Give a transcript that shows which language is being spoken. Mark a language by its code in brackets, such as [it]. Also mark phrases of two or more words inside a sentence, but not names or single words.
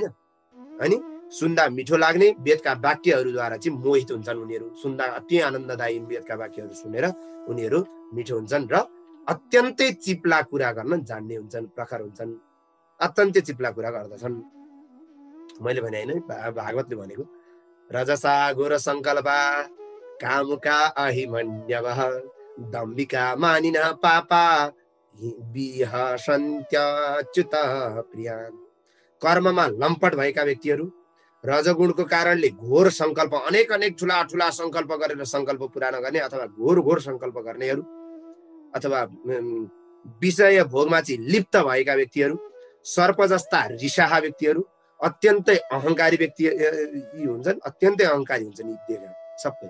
[ne] अनि सुन्दा मिठो लाग्ने वेदका वाक्यहरूद्वारा चाहिँ मोहित हुन्छन् उनीहरू। सुन्दा अति आनन्ददायी वेदका वाक्यहरू सुनेर उनीहरू मिठो हुन्छन् र अत्यन्तै चिप्ला कुरा गर्न जान्ने हुन्छन्, प्रखर हुन्छन्, अत्यन्तै चिप्ला कुरा गर्दछन्। मैले भने होइन, भागवतले भनेको [sa] रजसा घोर संकल्पा कामुका अहिमन्यवः दम्बिका मानिनः पापा विहसन्त्यच्युत प्रिया। [ne] कर्ममा लम्पट भएका व्यक्तिहरू, रजगुणको कारणले घोर संकल्प, अनेक अनेक ठुला ठुला संकल्प गरेर संकल्प पुरा नगर्ने अथवा घोर घोर संकल्प गर्नेहरू, अथवा विषय भोगमा चाहिँ लिप्त भएका व्यक्तिहरू, सर्प जस्ता रिसाहा व्यक्तिहरू, अत्यन्तै अहंकारी व्यक्ति हुन्छन्, अत्यन्तै अहंकारी हुन्छन् यी देखा सबै।